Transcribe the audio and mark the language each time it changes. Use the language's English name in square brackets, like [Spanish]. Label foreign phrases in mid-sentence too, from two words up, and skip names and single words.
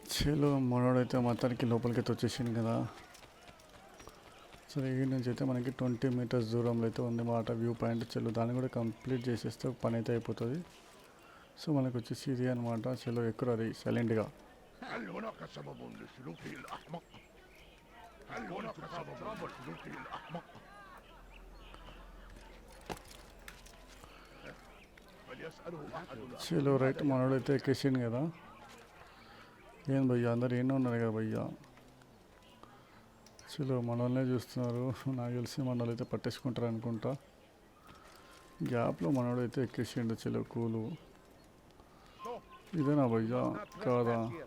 [Telugu] చలో మనోడైతే మొత్తానికి లోపలికి అయితే వచ్చేసింది కదా. సరే ఈ నుంచి అయితే మనకి 20 మీటర్స్ దూరంలో అయితే ఉంది మాట [English] view point. [Telugu] చలో దాన్ని కూడా కంప్లీట్ చేసేస్తే పని అయితే అయిపోతుంది. సో మనకు వచ్చేసి ఇది అనమాట. చలో ఎక్కువ అది సైలెంట్గా. [Arabic] هل هناك سبب لسلوكه الأحمق؟ هل هناك سبب لسلوكه الأحمق؟ فليسأله أحد [Telugu] చలో రైట్ మనోడైతే ఎక్కేసింది కదా. ఏం భయ్యా అందరు ఏమో ఉన్నారు కదా భయ్యా. చలో మనల్నే చూస్తున్నారు. నాకు తెలిసి మనోళ్ళు అయితే పట్టేసుకుంటారు అనుకుంటా. గ్యాప్లో మనోడైతే ఎక్కేసిండు. చలో కూలు ఇదేనా భయ్యా కాదా?